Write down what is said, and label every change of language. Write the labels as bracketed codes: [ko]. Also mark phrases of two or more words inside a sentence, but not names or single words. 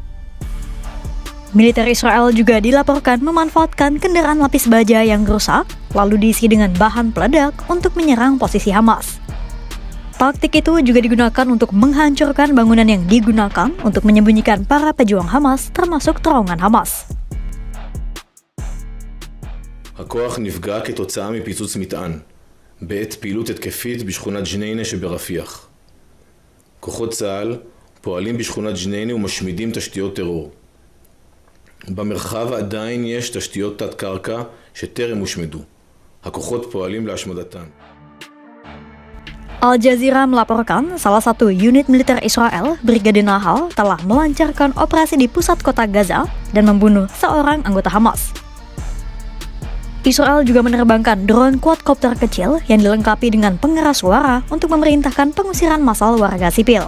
[id] Militer Israel juga dilaporkan memanfaatkan kendaraan lapis baja yang rusak, lalu diisi dengan bahan peledak untuk menyerang posisi Hamas. Taktik itu juga digunakan untuk menghancurkan bangunan yang digunakan untuk menyembunyikan para pejuang Hamas, termasuk terowongan Hamas. [he] הכוח נפגע כתוצאה מפיצוץ מטען בעת פעילות התקפית בשכונת ג'ניינה שברפיח. כוחות צה"ל פועלים בשכונת ג'ניינה ומשמידים תשתיות טרור. במרחב עדיין יש תשתיות תת קרקע שטרם הושמדו. הכוחות פועלים להשמדתן. [id] Al Jazeera melaporkan salah satu unit militer Israel, Brigade Nahal, telah melancarkan operasi di pusat kota Gaza dan membunuh seorang anggota Hamas. Israel juga menerbangkan drone quadcopter kecil yang dilengkapi dengan pengeras suara untuk memerintahkan pengusiran massal warga sipil.